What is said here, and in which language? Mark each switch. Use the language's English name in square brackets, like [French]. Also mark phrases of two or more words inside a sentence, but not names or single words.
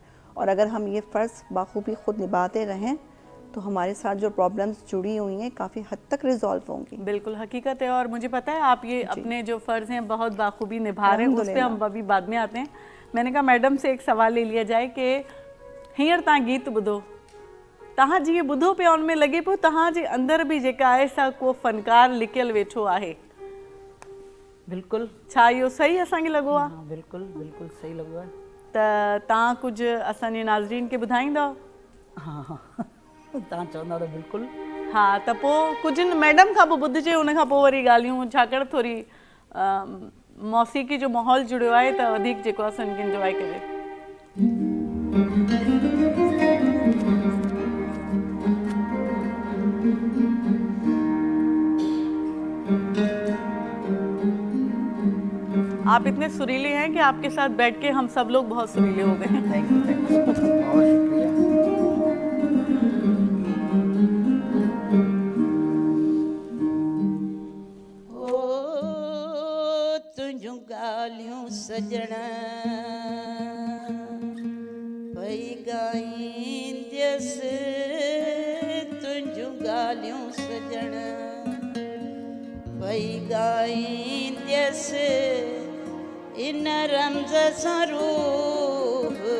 [Hindi] और अगर हम ये फ़र्ज़ बाखूबी ख़ुद निभाते रहें तो हमारे साथ जो प्रॉब्लम्स जुड़ी हुई हैं काफ़ी हद तक रिजॉल्व होंगी। बिल्कुल हकीकत है। और मुझे पता है आप ये अपने जो फ़र्ज़ हैं बहुत बाखूबी निभा रहे हैं, उस पर हम अभी बाद में आते हैं। मैंने कहा मैडम से एक सवाल ले लिया जाए कि [Sindhi] हींअर तव्हां गीत ॿुधो, तव्हां जीअं ॿुधो पिया उनमें लॻे पियो तव्हांजे अंदरि बि जेका आहे सा को फ़नकार लिकियल वेठो आहे। बिल्कुल। छा इहो सही असांखे लॻो आहे? हाँ, बिल्कुल बिल्कुल सही लॻो आहे। त तव्हां कुझु असांजे नाज़रीन खे ॿुधाईंदव? हाँ हाँ तव्हां चवंदा त बिल्कुल। हाँ, त पोइ कुझु मैडम खां पोइ ॿुधिजे, उन खां पोइ वरी ॻाल्हियूं, छाकाणि थोरी मौसीक़ी जो माहौल जुड़ियो आहे त वधीक जेको आहे असांखे इंजॉय करे। [Hindi] आप इतने सुरीले हैं कि आपके साथ बैठ के हम सब लोग बहुत सुरीले हो गए हैं। [English] thank you, [Hindi] बहुत शुक्रिया। [Sindhi] ओ तुझू गालियों सजण भई गाईंदस, तुझू गालियों सजण भई गाईंदस, इन रमज़ सां रूह